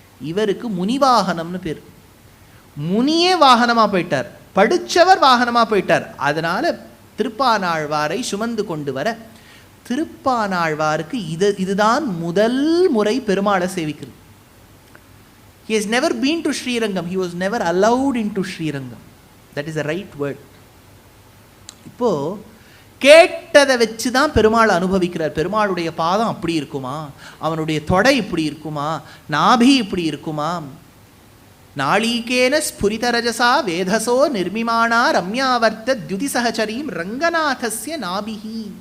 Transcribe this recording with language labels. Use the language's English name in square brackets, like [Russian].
[Tamil] இவருக்கு முனிவாகனம்னு பேர். முனியே வாகனமாக போயிட்டார், படித்தவர் வாகனமாக போயிட்டார். அதனால் திருப்பானாழ்வாரை சுமந்து கொண்டு வர திருப்பானாழ்வாருக்கு இதுதான் முதல் முறை பெருமாளை சேவிக்கிறது. [English] He has never been to Srirangam. He was never allowed into Srirangam. That is the right word. [Tamil] இப்போ கேட்டதை வச்சு தான் பெருமாள் அனுபவிக்கிறார். பெருமாளுடைய பாதம் அப்படி இருக்குமா, அவனுடைய தொடை இப்படி இருக்குமா, நாபி இப்படி இருக்குமா, [Sanskrit] நாளீகேன ஸ்புரிதரஜசா வேதசோ நிர்மிமானா ரம்யாவர்த்த துதி சகச்சரீம் ரங்கநாதஸ்ய நாபிஹி.